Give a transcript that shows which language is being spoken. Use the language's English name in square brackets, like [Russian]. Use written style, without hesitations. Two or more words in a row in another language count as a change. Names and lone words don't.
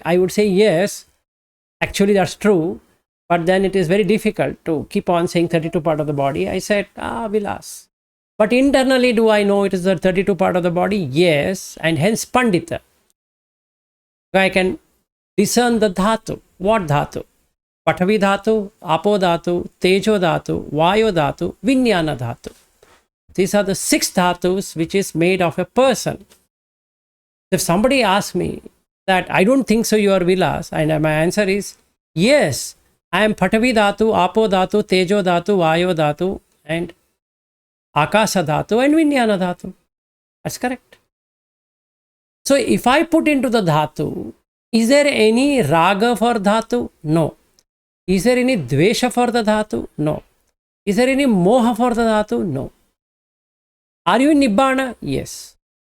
[English] I would say yes. Actually, that's true. But then it is very difficult to keep on saying 32 part of the body. I said, Vilas. But internally, do I know it is the 32 part of the body? Yes. And hence Pandita. I can discern the dhatu. What dhatu? [Pali] Pathavi dhatu, apo dhatu, tejo dhatu, vayo dhatu, vinyana dhatu. [English] These are the 6 dhatus which is made of a person. If somebody asks me that I don't think so you are Vilas, and my answer is yes, I am [Pali] Pathavi dhatu, apo dhatu, tejo dhatu, vayo dhatu, and akasa dhatu and vinyana dhatu. [English] That's correct. So if I put into the dhatu, is there any raga for dhatu? No. Is there any dvesha for the dhatu? No. Is there any moha for the dhatu? No. Are you in Nibbana? Yes.